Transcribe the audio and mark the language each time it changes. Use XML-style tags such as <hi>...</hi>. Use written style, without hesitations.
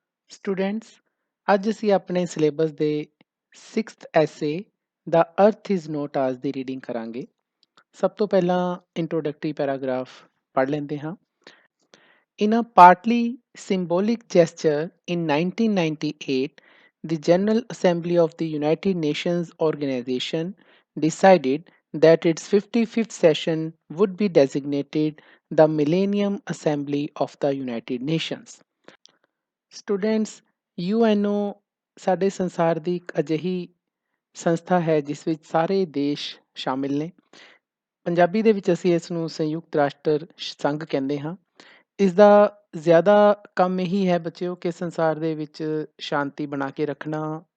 <pa>Students, ਅੱਜ ਅਸੀਂ ਆਪਣੇ ਸਿਲੇਬਸ ਦੇ 6th ਐਸੇ ਦਾ ਅਰਥ ਇਜ਼ ਨੋਟ ਆਸ ਦੀ ਰੀਡਿੰਗ ਕਰਾਂਗੇ। ਸਭ ਤੋਂ ਪਹਿਲਾਂ ਇੰਟਰੋਡਕਟਰੀ ਪੈਰਾਗ੍ਰਾਫ ਪੜ੍ਹ ਲੈਂਦੇ ਹਾਂ।</pa> <en>In a partly symbolic gesture in 1998, the General Assembly of the United Nations Organization decided that its 55th session would be designated the Millennium Assembly of the United Nations.</en> <pa>Students, UNO ਸਾਡੇ ਸੰਸਾਰ ਦੀ ਇੱਕ ਅਜਿਹੀ ਸੰਸਥਾ ਹੈ ਜਿਸ ਵਿੱਚ ਸਾਰੇ ਦੇਸ਼ ਸ਼ਾਮਿਲ ਨੇ। ਪੰਜਾਬੀ ਦੇ ਵਿੱਚ ਅਸੀਂ ਇਸ ਨੂੰ ਸੰਯੁਕਤ ਰਾਸ਼ਟਰ ਸੰਘ ਕਹਿੰਦੇ ਹਾਂ। ਇਸ ਦਾ ਜ਼ਿਆਦਾ ਕੰਮ ਇਹੀ ਹੈ ਬੱਚਿਓ ਕਿ ਸੰਸਾਰ ਦੇ ਵਿੱਚ ਸ਼ਾਂਤੀ ਬਣਾ ਕੇ ਰੱਖਣਾ।</pa>